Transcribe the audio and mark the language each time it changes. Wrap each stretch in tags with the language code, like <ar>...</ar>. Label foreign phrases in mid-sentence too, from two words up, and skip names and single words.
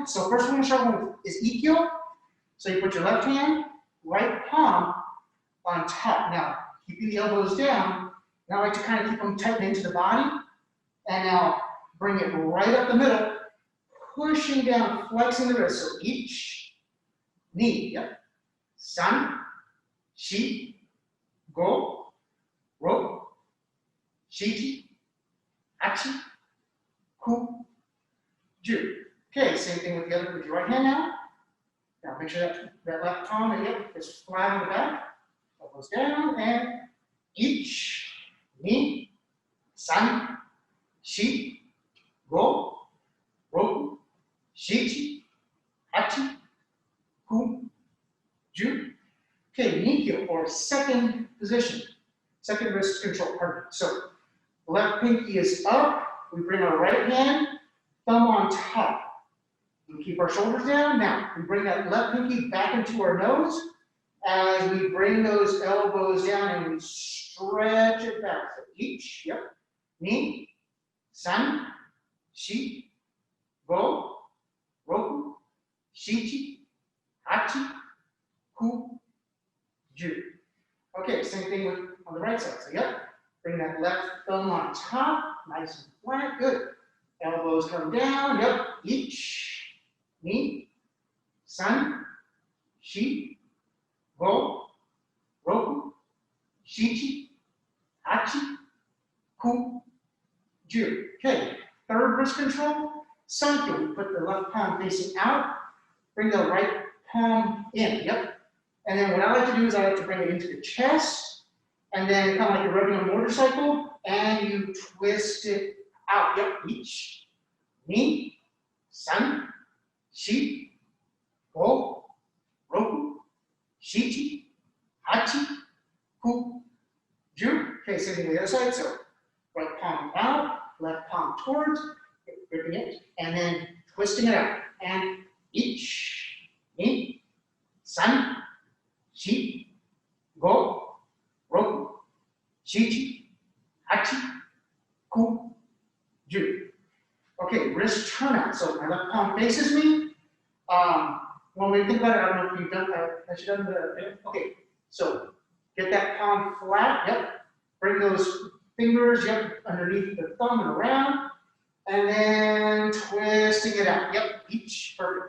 <en>So first we're going to start with is Ikkyo. So you put your left hand, right palm on top. Now, keeping the elbows down. Now I like to kind of keep them tight into the body. And now bring it right up the middle, pushing down, flexing the wrist. So each knee, yep.</en> <ja>San, shi, go, ro, shichi, hachi, ku, ju.</ja> <en>Okay, same thing with the other, with your right hand now. Now make sure that left palm is flat on the back. Elbows down, and each,</en> <ja>ni, san, shi, go, roku, shichi, hachi, ku, ju.</ja> <en>Okay, Ikkyo, or second position. Second wrist control, pardon. So left pinky is up. We bring our right hand, thumb on top. We keep our shoulders down. Now, we bring that left pinky back into our nose as we bring those elbows down and we stretch it back. So each, yep,</en> <ja>ni, san, shi, go, roku, shichi, hachi, ku, ju.</ja> <en>Okay, same thing with on the right side. So yep, bring that left thumb on top, nice and flat, good. Elbows come down, yep, each,</en> <ja>ni, san, shi, go, roku, shichi, hachi, ku, ju.</ja> <en>Okay, third wrist control, Sanko. We put the left palm facing out, bring the right palm in, yep. And then what I like to do is I like to bring it into the chest, and then kind of like you're riding a motorcycle, and you twist it out, yep, each,</en> <ja>ni, san, shi, go, roku, shichi, hachi, ku, ju.</ja> <en>Okay, same thing on the other side. So right palm out, left palm towards, gripping it, and then twisting it out. And each,</en> <ja>ni, san, shi, go, roku, shichi, hachi, ku, ju.</ja> <en>Okay, wrist turnout. So my left palm faces me. When we think about it, I don't know if you've done that. I should have done the, okay. So get that palm flat, yep. Bring those fingers, yep, underneath the thumb and around. And then twisting it out, yep, each, perfect.</en>